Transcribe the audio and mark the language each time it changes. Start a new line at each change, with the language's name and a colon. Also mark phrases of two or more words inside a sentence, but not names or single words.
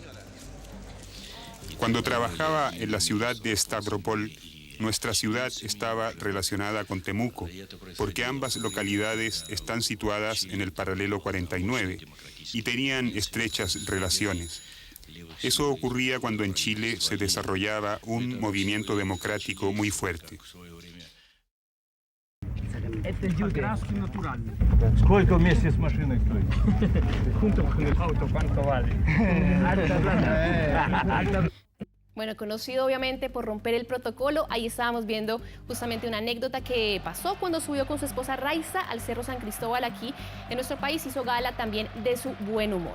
Spanish: Cuando trabajaba en la ciudad de Stavropol, nuestra ciudad estaba relacionada con Temuco, porque ambas localidades están situadas en el paralelo 49 y tenían estrechas relaciones. Eso ocurría cuando en Chile se desarrollaba un movimiento democrático muy fuerte.
Russian: Краски натуральные. Сколько вместе с машиной стоит?
Spanish: Junto con el auto, ¿cuánto vale? Bueno, conocido obviamente por romper el protocolo, ahí estábamos viendo justamente una anécdota que pasó cuando subió con su esposa Raiza al Cerro San Cristóbal aquí en nuestro país, hizo gala también de su buen humor.